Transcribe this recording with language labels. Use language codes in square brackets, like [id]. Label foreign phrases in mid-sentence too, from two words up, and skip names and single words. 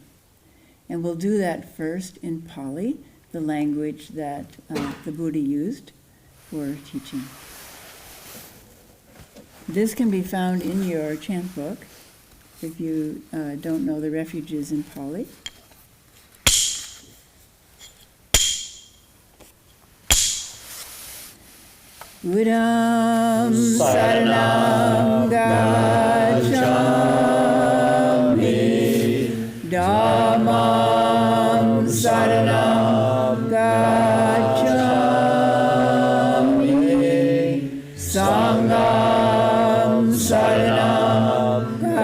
[en] And we'll do that first in Pali, the language that the Buddha used for teaching. This can be found in your chant book if you don't know the refuges in Pali. [pi] Buddham saranam gacchami, Dhammam saranam gacchami, Sangham saranam